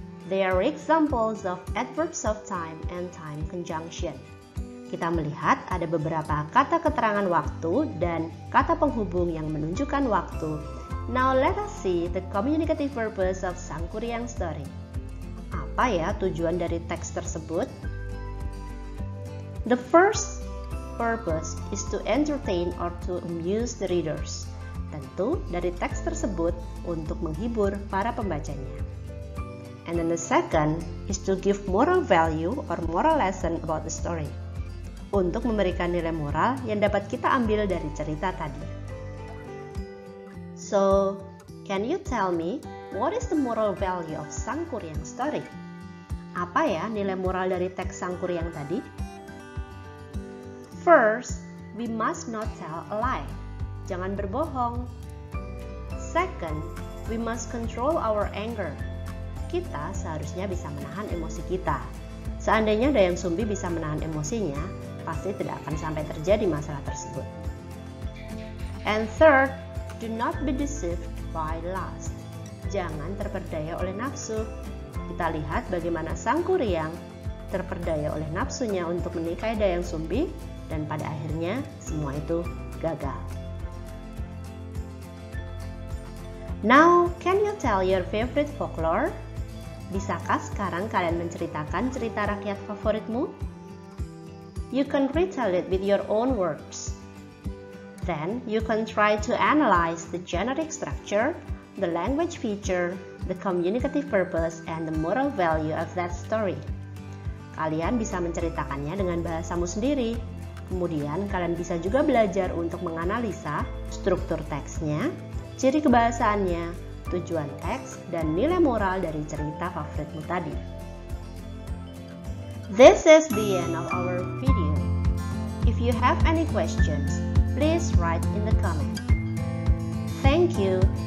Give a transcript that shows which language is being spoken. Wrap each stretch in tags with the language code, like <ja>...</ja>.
<en>They are examples of adverbs of time and time conjunction.</en> <id>Kita melihat ada beberapa kata keterangan waktu dan kata penghubung yang menunjukkan waktu.</id> <en>Now let us see the communicative purpose of Sangkuriang story.</en> <id>Apa ya tujuan dari teks tersebut?</id> <en>The first purpose is to entertain or to amuse the readers.</en> <id>Tentu dari teks tersebut untuk menghibur para pembacanya.</id> <en>And then the second is to give moral value or moral lesson about the story.</en> <id>Untuk memberikan nilai moral yang dapat kita ambil dari cerita tadi.</id> <en>So, can you tell me what is the moral value of Sangkuriang story?</en> <id>Apa ya nilai moral dari teks Sangkuriang tadi?</id> <en>First, we must not tell a lie.</en> <id>Jangan berbohong.</id> <en>Second, we must control our anger.</en> <id>Kita seharusnya bisa menahan emosi kita. Seandainya Dayang Sumbi bisa menahan emosinya, pasti tidak akan sampai terjadi masalah tersebut.</id> <en>And third, do not be deceived by lust.</en> <id>Jangan terperdaya oleh nafsu. Kita lihat bagaimana Sangkuriang terperdaya oleh nafsunya untuk menikahi Dayang Sumbi, dan pada akhirnya semua itu gagal.</id> <en>Now, can you tell your favorite folklore?</en> <id>Bisakah sekarang kalian menceritakan cerita rakyat favoritmu?</id> <en>You can retell it with your own words. Then, you can try to analyze the generic structure, the language feature, the communicative purpose, and the moral value of that story.</en> <id>Kalian bisa menceritakannya dengan bahasamu sendiri. Kemudian, kalian bisa juga belajar untuk menganalisa struktur teksnya, ciri kebahasaannya, tujuan teks, dan nilai moral dari cerita favoritmu tadi.</id> <en>This is the end of our video. If you have any questions, please write in the comment. Thank you</en>